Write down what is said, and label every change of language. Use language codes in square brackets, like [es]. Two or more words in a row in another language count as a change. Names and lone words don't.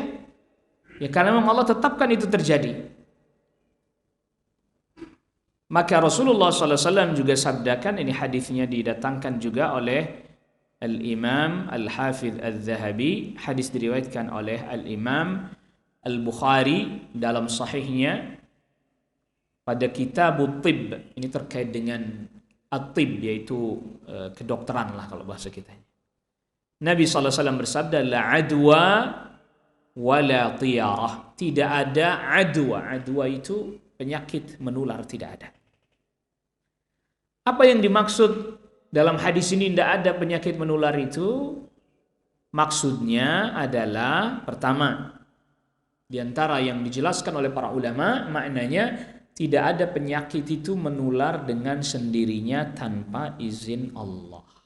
[id] Ya karena memang Allah tetapkan itu terjadi. Maka Rasulullah SAW juga sabdakan, ini hadisnya didatangkan juga oleh Al-Imam Al-Hafidh Al-Zahabi, hadis diriwayatkan oleh Al-Imam Al-Bukhari dalam sahihnya pada Kitabut Tibb. Ini terkait dengan at-tibb, yaitu kedokteran lah kalau bahasa kita. Nabi SAW bersabda, [ar] لا عدوى ولا طيرة. [id] Tidak ada adwa. Adwa itu penyakit menular, tidak ada. Apa yang dimaksud dalam hadis ini tidak ada penyakit menular itu? Maksudnya adalah, pertama, di antara yang dijelaskan oleh para ulama, maknanya tidak ada penyakit itu menular dengan sendirinya tanpa izin Allah.